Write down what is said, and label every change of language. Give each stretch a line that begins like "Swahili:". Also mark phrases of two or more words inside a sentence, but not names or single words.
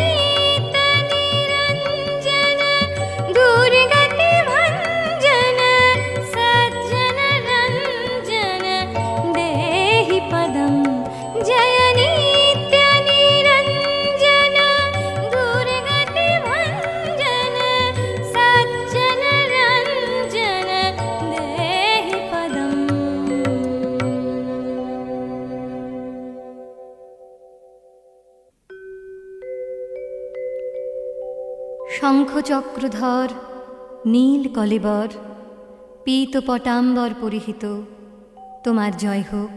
Sanskrit: नित्यनिरञ्जन दुर्गतिभञ्जन सज्जनरञ्जन देहि पदं जय नित्यनिरञ्जन दुर्गतिभञ्जन सज्जनरञ्जन देहि पदम्
Bangla: শঙ্খচক্রধর নীল কলেবর পীত পটাম্বর পরিহিত তোমার জয় হোক।